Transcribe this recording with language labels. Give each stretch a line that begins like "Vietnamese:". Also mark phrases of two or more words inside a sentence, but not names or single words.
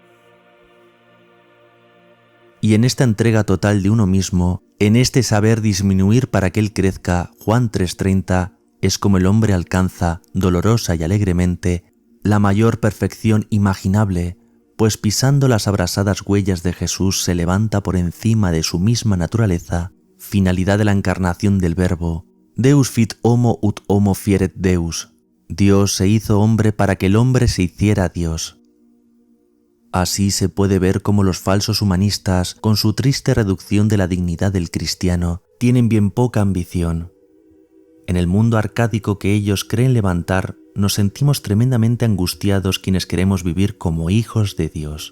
Spanish: Y en esta entrega total de uno mismo, en este saber disminuir para que Él crezca, Juan 3:30, es como el hombre alcanza, dolorosa y alegremente, la mayor perfección imaginable, pues pisando las abrasadas huellas de Jesús se levanta por encima de su misma naturaleza, finalidad de la encarnación del Verbo.
Latin: Deus fit homo ut homo fieret Deus.
Spanish: Dios se hizo hombre para que el hombre se hiciera Dios. Así se puede ver cómo los falsos humanistas, con su triste reducción de la dignidad del cristiano, tienen bien poca ambición. En el mundo arcádico que ellos creen levantar, nos sentimos tremendamente angustiados quienes queremos vivir como hijos de Dios.